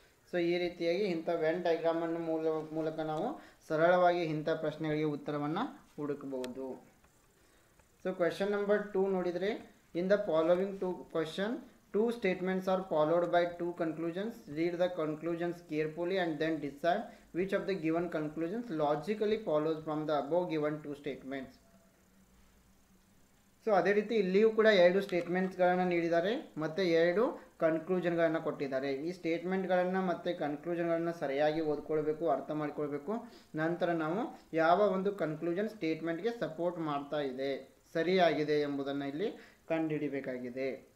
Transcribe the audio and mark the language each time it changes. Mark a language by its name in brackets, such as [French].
[Kannada] So ಈ ರೀತಿಯಾಗಿ ಇಂಥ ವೆನ್ ಡಯಾಗ್ರಾಮನ್ನು ಮೂಲಕ ನಾವು ಸರಳವಾಗಿ ಇಂಥ ಪ್ರಶ್ನೆಗಳಿಗೆ ಉತ್ತರವನ್ನು ಹುಡುಕಬಹುದು. [English] So question number 2 ನೋಡಿದರೆ, in the following 2 question, 2 statements are followed by 2 conclusions. Read the conclusions carefully and then decide which of the given conclusions logically follows from the above given 2 statements. [Kannada] So ಅದೇ ರೀತಿ ಇಲ್ಲಿಯೂ ಕೂಡ 2 ಸ್ಟೇಟ್ಮೆಂಟ್ಸ್ಗಳನ್ನು ನೀಡಿದ್ದಾರೆ ಮತ್ತು 2 ಕನ್ಕ್ಲೂಷನ್ಗಳನ್ನು ಕೊಟ್ಟಿದ್ದಾರೆ. ಈ ಸ್ಟೇಟ್ಮೆಂಟ್ಗಳನ್ನು ಮತ್ತು ಕನ್ಕ್ಲೂಷನ್ಗಳನ್ನು ಸರಿಯಾಗಿ ಓದ್ಕೊಳ್ಬೇಕು, ಅರ್ಥ ಮಾಡ್ಕೊಳ್ಬೇಕು. ನಂತರ ನಾವು ಯಾವ ಒಂದು ಕನ್ಕ್ಲೂಷನ್ ಸ್ಟೇಟ್ಮೆಂಟ್ಗೆ ಸಪೋರ್ಟ್ ಮಾಡ್ತಾ ಇದೆ, ಸರಿಯಾಗಿದೆ ಎಂಬುದನ್ನು ಇಲ್ಲಿ ಕಂಡುಹಿಡಿಬೇಕಾಗಿದೆ.